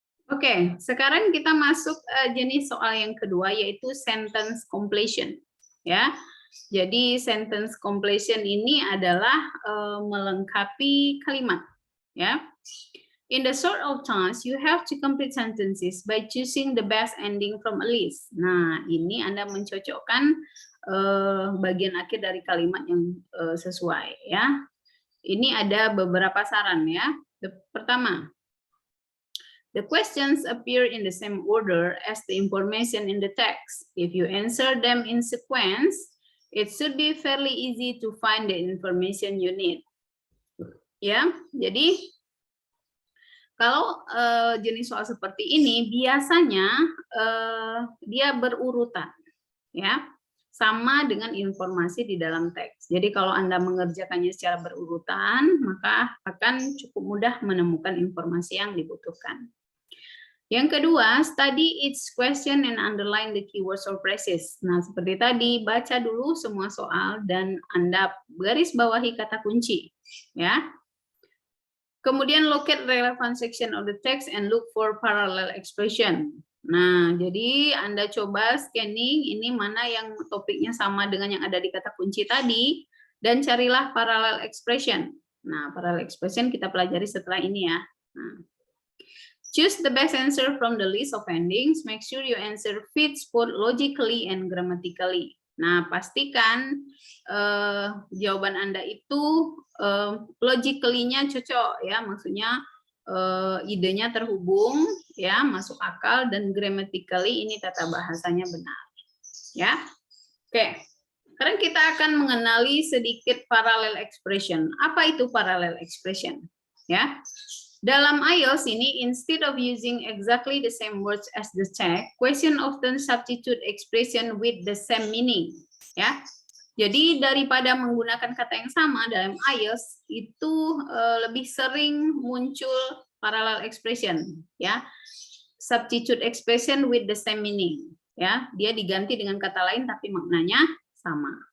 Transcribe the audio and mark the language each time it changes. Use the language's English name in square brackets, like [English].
[Indonesian] Oke, sekarang kita masuk jenis soal yang kedua, yaitu sentence completion, ya. Jadi sentence completion ini adalah melengkapi kalimat, ya. [English] In the sort of task, you have to complete sentences by choosing the best ending from a list. [Indonesian] Nah, ini Anda mencocokkan bagian akhir dari kalimat yang sesuai, ya. Ini ada beberapa saran, ya. [English] Pertama, the questions appear in the same order as the information in the text. If you answer them in sequence, it should be fairly easy to find the information you need. [Indonesian] Ya, jadi kalau jenis soal seperti ini biasanya dia berurutan, ya, sama dengan informasi di dalam teks. Jadi kalau Anda mengerjakannya secara berurutan, maka akan cukup mudah menemukan informasi yang dibutuhkan. Yang kedua, [English] study each question and underline the keywords or phrases. [Indonesian] Nah, seperti tadi, baca dulu semua soal dan Anda garis bawahi kata kunci, ya. [English] Kemudian locate relevant section of the text and look for parallel expression. [Indonesian] Nah, jadi Anda coba scanning ini mana yang topiknya sama dengan yang ada di kata kunci tadi dan carilah parallel expression. Nah, parallel expression kita pelajari setelah ini, ya. [English] Nah, choose the best answer from the list of endings. Make sure your answer fits both logically and grammatically. [Indonesian] Nah, pastikan jawaban Anda itu logically-nya cocok, ya. Maksudnya idenya terhubung, ya, masuk akal, dan grammatically ini tata bahasanya benar, ya. Oke. Sekarang kita akan mengenali sedikit parallel expression. Apa itu parallel expression? Ya. Dalam IELTS ini, [English] instead of using exactly the same words as the text, question often substitute expression with the same meaning. [Indonesian] Ya, jadi daripada menggunakan kata yang sama dalam IELTS itu lebih sering muncul parallel expression. [English] Ya, substitute expression with the same meaning. [Indonesian] Ya, dia diganti dengan kata lain tapi maknanya sama.